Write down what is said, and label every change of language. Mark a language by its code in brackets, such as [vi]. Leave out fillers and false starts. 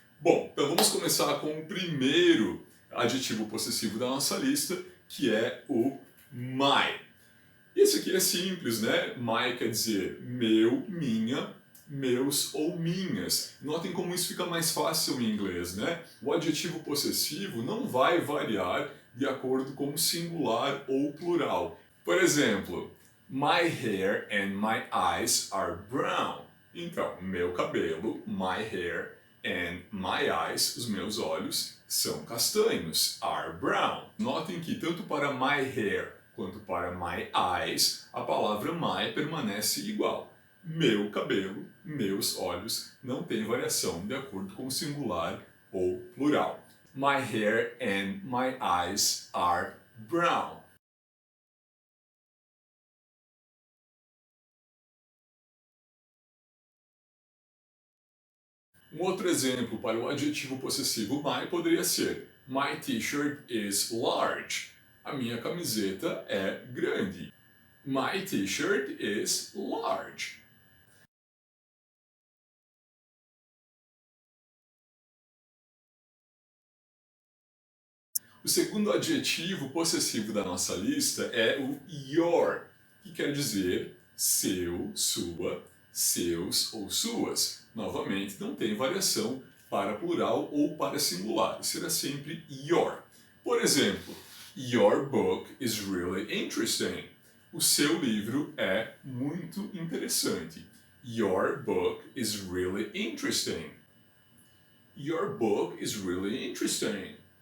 [pt] Bom, então vamos começar com o primeiro adjetivo possessivo da nossa lista, que é o my. Esse aqui é simples, né? My quer dizer meu, minha, meus ou minhas. Notem como isso fica mais fácil em inglês, né? O adjetivo possessivo não vai variar de acordo com o singular ou plural. Por exemplo, [en] my hair and my eyes are brown. [pt] Então, meu cabelo, [en] my hair, and my eyes, [pt] os meus olhos, são castanhos, [en] are brown. [pt] Notem que tanto para my hair quanto para my eyes, a palavra my permanece igual. Meu cabelo, meus olhos, não tem variação de acordo com o singular ou plural. [en] My hair and my eyes are brown. [pt] Um outro exemplo para o adjetivo possessivo my poderia ser: [en] My t-shirt is large. [pt] A minha camiseta é grande. [en] My t-shirt is large. [pt] O segundo adjetivo possessivo da nossa lista é o your, que quer dizer seu, sua, seus ou suas. Novamente, não tem variação para plural ou para singular, será sempre your. Por exemplo, [en] your book is really interesting. [pt] O seu livro é muito interessante. [en] Your book is really interesting. Your book is really interesting.